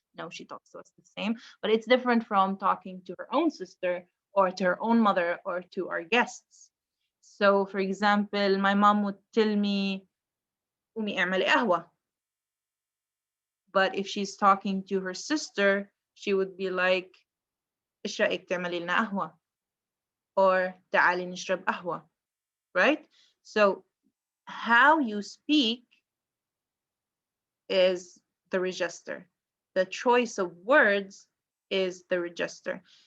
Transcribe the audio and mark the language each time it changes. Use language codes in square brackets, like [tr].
[en] No, she talks to us the same, but it's different from talking to her own sister or to her own mother or to our guests. So, for example, my mom would tell me, [ar] قومي اعملي قهوة. [en] But if she's talking to her sister, she would be like, [ar] إيش رأيك تعملي لنا قهوة? Or تعالي نشرب قهوة, right? [en] So how you speak is the register. The choice of words is the register.